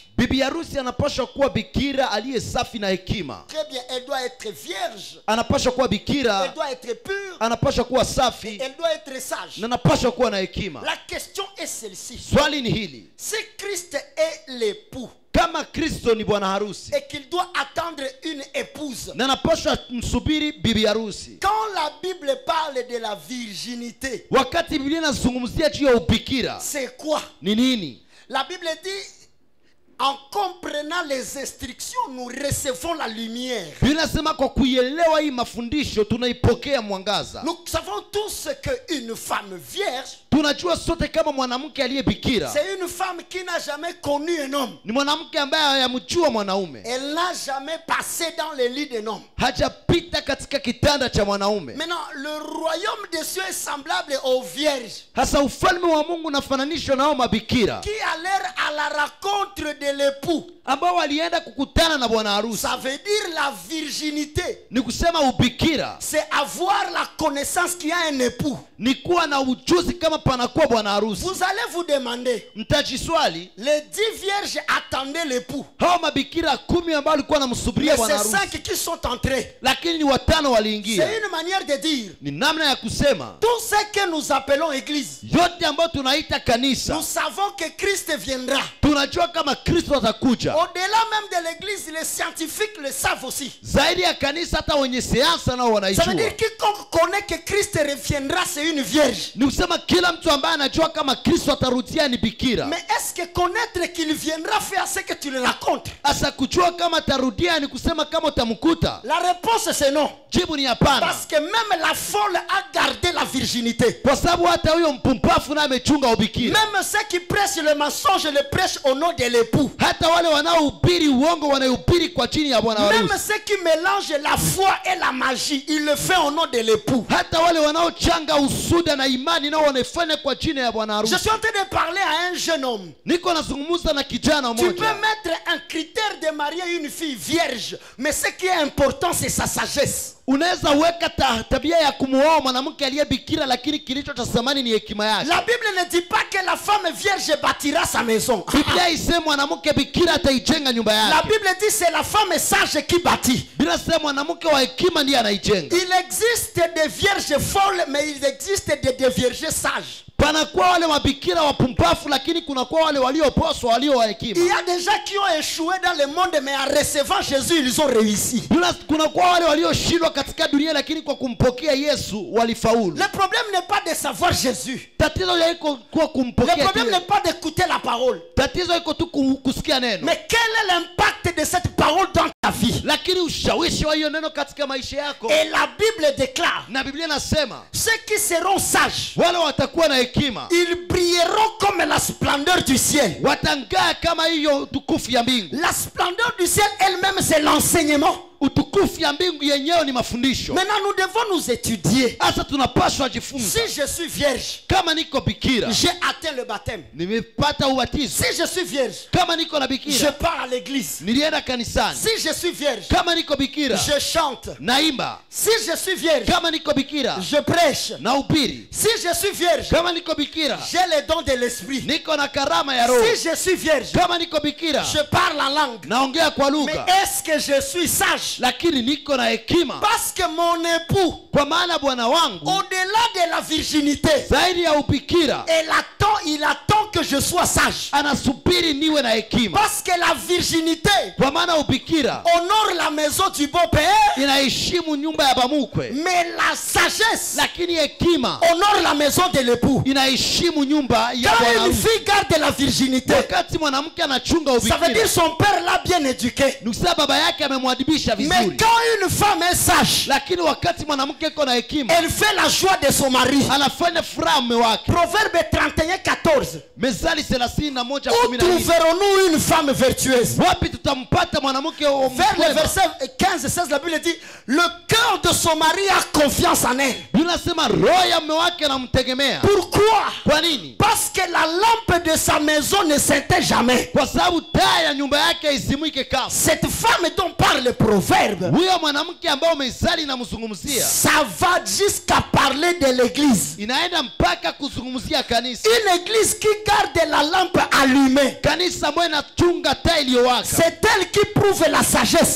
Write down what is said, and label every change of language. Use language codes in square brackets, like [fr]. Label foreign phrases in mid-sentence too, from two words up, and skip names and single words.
[fr] Très bien, elle doit être vierge. Elle doit être pure. Elle doit être sage. La question est celle-ci. Si Christ est l'époux, [sw] kama Kristo ni bwana harusi [fr] et qu'il doit attendre une épouse. [sw] na anapaswa msubiri bibi harusi. [fr] Quand la Bible parle de la virginité, [sw] Wakati Biblia inazungumzia juu ya ubikira, [fr] c'est quoi? [sw] ni nini? [fr] La Bible dit, en comprenant les instructions, nous recevons la lumière. [sw] Biblia inasema kwa kuielewa hii mafundisho tunaipokea mwangaza. [fr] Nous savons tous qu'une femme vierge, [sw] Tunajua sote kama mwanamke aliyebikira [fr] c'est une femme qui n'a jamais connu un homme. [sw] ni mwanamke ambaye hayamjua mwanaume, [fr] Elle n'a jamais passé dans le lit d'un homme. [sw] hajapita katika kitanda cha mwanaume. [fr] Maintenant, le royaume des cieux est semblable aux vierges [sw] Hasa ufalme wa Mungu unafananishwa nao mabikira [fr] qui allèrent à la rencontre de l'époux. [sw] ambao walienda kukutana na bwana harusi. [fr] Ça veut dire la virginité. [sw] Ni kusema ubikira [fr] C'est avoir la connaissance qu'il y a un époux. [sw] ni kuwa na ujuzi kama panakuwa bwana harusi. [fr] Vous allez vous demander, [sw] Mtajiswali, [fr] les 10 vierges attendaient l'époux. [sw] hao mabikira 10 ambao walikuwa wanamsubiria [fr] Mais [sw] bwana [fr] c'est [sw] harusi, [fr] 5 qui sont entrés. [sw] lakini ni 5 waliingia. [fr] C'est une manière de dire, [sw] Ni namna ya kusema [fr] tout ce que nous appelons église, [sw] yote ambayo tunaita kanisa, [fr] nous savons que Christ viendra. [sw] tunajua kama Kristo atakuja. [fr] Au-delà même de l'église, les scientifiques le savent aussi. [sw] Zaidi ya kanisa, hata wenye sayansi nao [fr] Ça [sw] wanaijua. [fr] veut dire quiconque connaît que Christ reviendra, c'est une vierge. [sw] Ni kusema kila mtu ambaye anajua kama Kristo atarudia ni bikira. [fr] Mais est-ce que connaître qu'il viendra fait à ce que tu le racontes? [sw] Asa kujua kama atarudia ni kusema kama utamkuta? [fr] La réponse c'est non. [sw] Jibu ni hapana. [fr] Parce que même la folle a gardé la virginité. [sw] Kwa sababu hata huyo mpumbafu na amechunga ubikira. [fr] Même ceux qui prêchent le mensonge le prêchent au nom de l'époux. [sw] Hata wale wanaohubiri uongo wanahubiri kwa chini ya bwana [fr] Même [sw] harusi. [fr] ceux qui mélangent la foi et la magie, ils le font au nom de l'époux. [sw] Hata wale wanaochanga usuda na imani nao wanafanya kwa chini ya bwana harusi. [fr] Je suis en train de parler à un jeune homme. [sw] Niko nazungumza na kijana [fr] Tu peux [sw] mmoja. [fr] mettre un critère de marier une fille vierge, mais ce qui est important c'est sa sagesse. [sw] Unaweza weka tabia ya kumuoa mwanamke aliyebikira, lakini kilicho cha thamani ni hekima yake. [fr] La Bible ne dit pas que la femme vierge bâtira sa maison. [sw] Biblia isema mwanamke bikira ataijenga nyumba [fr] La [sw] yake. [fr] Bible dit c'est la femme sage qui bâtit. [sw] Biblia isema mwanamke wa hekima ndiye anaijenga. [fr] Il existe des vierges folles, mais il existe des vierges sages. [sw] Panakuwa wale mabikira wapumbafu, lakini kunakuwa wale walioposwa walio wa hekima. [fr] Il y a des gens qui ont échoué dans le monde, mais en recevant Jésus, ils ont réussi. [sw] Kunakuwa wale walioshindwa katika dunia, lakini kwa kumpokea Yesu walifaulu. [fr] Le problème n'est pas de savoir Jésus. [sw] Tatizo liko kwa kumpokea. [fr] Le problème n'est pas d'écouter la parole. [sw] Tatizo liko tu kusikia neno. [fr] Mais quel est l'impact de cette parole dans ta vie? [sw] Lakini ushawishi wa hiyo neno katika maisha yako. [fr] Et la Bible déclare, [sw] Na Biblia nasema [fr] ceux qui seront sages, [sw] wale watakuwa na hekima, [fr] ils brilleront comme la splendeur du ciel. [sw] watangaa kama hiyo tukufu ya mbingu. [fr] La splendeur du ciel elle-même, c'est l'enseignement. [sw] Utukufu ya mbingu yenyewe ni mafundisho. [fr] Maintenant, nous devons nous étudier. [sw] Asa tunapaswa jifunza. [fr] Si je suis vierge, [sw] Kama niko bikira, [fr] j'ai atteint le baptême. [sw] nimepata ubatizo. [fr] Si je suis vierge, [sw] Kama niko na [fr] je [sw] bikira, [fr] pars à l'église. [sw] nilienda kanisani. [fr] Si je suis vierge, [sw] Kama niko bikira, [fr] je chante. [sw] naimba. [fr] Si je suis vierge, [sw] Kama niko bikira, [fr] je prêche. [sw] nahubiri. [fr] Si je suis vierge, [sw] Kama niko bikira, [fr] j'ai le don de l'esprit. [sw] niko na karama ya roho. [fr] Si je suis vierge, [sw] Kama niko bikira, [fr] je parle en langue. [sw] naongea kwa [fr] Mais [sw] lugha. [fr] est-ce que je suis sage? [sw] Lakini niko na hekima. [fr] Parce que mon époux, [sw] Kwa maana bwana wangu [fr] au-delà de la virginité, [sw] zaidi ya ubikira [fr] il attend que je sois sage. [sw] anasubiri niwe na hekima. [fr] Parce que la virginité [sw] Kwa maana ubikira [fr] honore la maison du beau-père, [sw] inaheshimu nyumba ya bamukwe, [fr] mais la sagesse [sw] lakini hekima [fr] honore la maison de l'époux. [sw] inaheshimu nyumba ya [fr] Quand [sw] bwana [fr] une [sw] harusi. [fr] fille garde la virginité, [sw] Wakati mwanamke anachunga [fr] ça veut [sw] ubikira, [fr] dire son père l'a bien éduqué. [sw] nukusa baba yake amemwadibisha [fr] Mais [sw] vizuri. [fr] quand une femme est sage, [sw] Lakini wakati mwanamke iko na hekima, [fr] elle fait la joie de son mari. [sw] anafanya furaha mume wake. [fr] Proverbe 31:14. [sw] Mezali 31:14. [fr] Où trouverons-nous une femme vertueuse? [sw] Wapi tutampata mwanamke wa [fr] Vers le [sw] mwema? [fr] verset 15-16, la Bible dit, le cœur de son mari a confiance en elle. [sw] Biblia inasema roho ya mume wake anamtegemea. [fr] Pourquoi? [sw] Kwa nini? [fr] Parce que la lampe de sa maison ne s'éteint jamais. [sw] Kwa sababu taa ya nyumba yake isimwike kama. [fr] Cette femme dont parle le proverbe, verbe, ça va jusqu'à parler de l'église. Une église qui garde la lampe allumée, c'est elle qui prouve la sagesse.